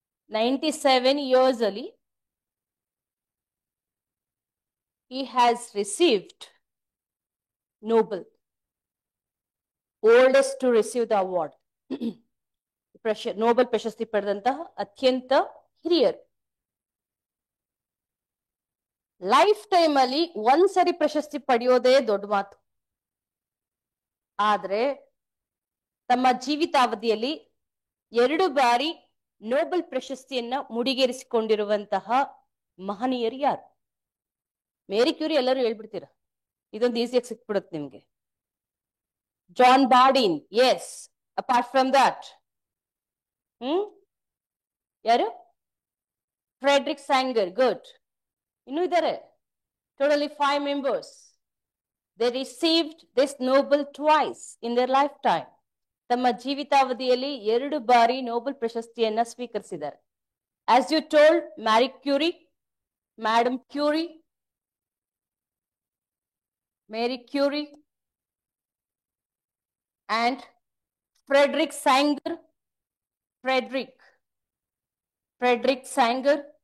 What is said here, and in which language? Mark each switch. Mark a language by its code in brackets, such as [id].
[en] 97 years ಅಲ್ಲಿ he has received Nobel, oldest to receive the award. [kn] Nobel ಪ್ರಶಸ್ತಿ ಪಡೆದಂತಹ ಅತ್ಯಂತ ಹಿರಿಯರು. ಲೈಫ್ ಟೈಮ್ ಅಲ್ಲಿ ಒಂದ್ಸರಿ ಪ್ರಶಸ್ತಿ ಪಡೆಯೋದೇ ದೊಡ್ಡ ಮಾತು. ಆದ್ರೆ ತಮ್ಮ ಜೀವಿತಾವಧಿಯಲ್ಲಿ 2 ಬಾರಿ ನೋಬೆಲ್ ಪ್ರಶಸ್ತಿಯನ್ನ ಮುಡಿಗೇರಿಸಿಕೊಂಡಿರುವಂತಹ ಮಹನೀಯರು ಯಾರು? ಮೇರಿ ಕ್ಯೂರಿ ಎಲ್ಲರೂ ಹೇಳ್ಬಿಡ್ತೀರ, ಇದೊಂದು ಈಸಿಯಾಗಿ ಸಿಕ್ಬಿಡುತ್ತೆ ನಿಮ್ಗೆ. [en] John Bardeen, yes. Apart from that ಯಾರು? [kn] Friedrich ಸ್ಯಾಂಗರ್, good. ಇನ್ನೂ ಇದ್ದಾರೆ, totally 5 members. [en] They received this Nobel twice in their life time. [kn] ತಮ್ಮ ಜೀವಿತಾವಧಿಯಲ್ಲಿ 2 ಬಾರಿ ನೋಬೆಲ್ ಪ್ರಶಸ್ತಿಯನ್ನ ಸ್ವೀಕರಿಸಿದ್ದಾರೆ. [en] as you told, Mary Curie, Madam Curie, Mary Curie, and Frederick Sanger, Frederick Sanger,